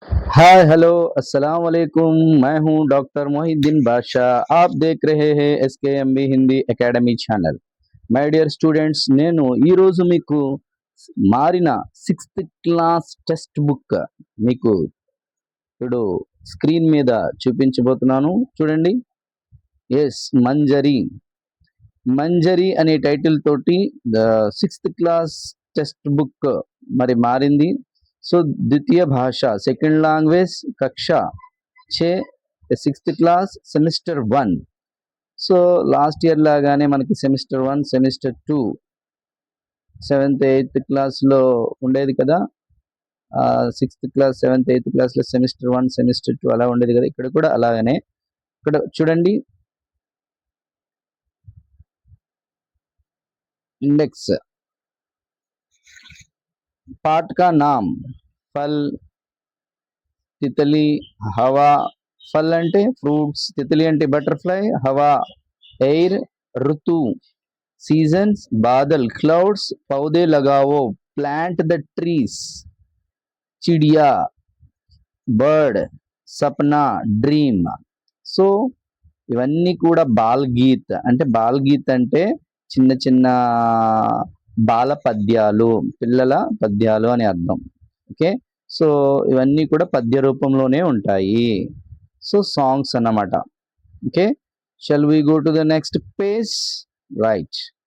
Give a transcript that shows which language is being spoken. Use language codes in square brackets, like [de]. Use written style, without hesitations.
[hi] Hi hello अस्सलाम वालेकुम। मैं हूं डॉक्टर मोहिद्दीन बादशाह। आप देख रहे हैं [te] ఎస్కేఎంబి Hindi academy channel. My dear students, నేను ఈరోజు మీకు మారిన 6th క్లాస్ టెక్స్ట్ బుక్ మీకు ఇప్పుడు స్క్రీన్ మీద చూపించబోతున్నాను, చూడండి. ఎస్, మంజరి. మంజరి అనే టైటిల్ తోటి the 6th class text book మరి మారింది. సో ద్వితీయ భాష, సెకండ్ లాంగ్వేజ్, కక్ష 6 6th class semester 1. So last year లాగానే మనకి సెమిస్టర్ 1, సెమిస్టర్ 2 7th 8th క్లాస్లో ఉండేది కదా. 6th క్లాస్ 7th 8th క్లాస్లో సెమిస్టర్ 1, సెమిస్టర్ 2 అలా ఉండేది కదా. ఇక్కడ కూడా అలాగనే. ఇక్కడ చూడండి, ఇండెక్స్ [hi] पाठ का नाम फल, तितली, हवा. [te] फल అంటే ఫ్రూట్స్, తితలి అంటే బటర్ఫ్లై, हवा एयर, ऋतु सीजन्स, बादल क्लाउड्स, पौधे लगाओ प्लांट द ट्रीज, चिड़िया బర్డ్, సప్నా డ్రీమ్. సో ఇవన్నీ కూడా బాల్ గీత్ అంటే, బాల్ గీత్ అంటే చిన్న చిన్న బాల పద్యాలు, పిల్లల పద్యాలు అని అర్థం. ఓకే, సో ఇవన్నీ కూడా పద్య రూపంలోనే ఉంటాయి. సో సాంగ్స్ అన్నమాట. Okay, shall we go to the next page? Right.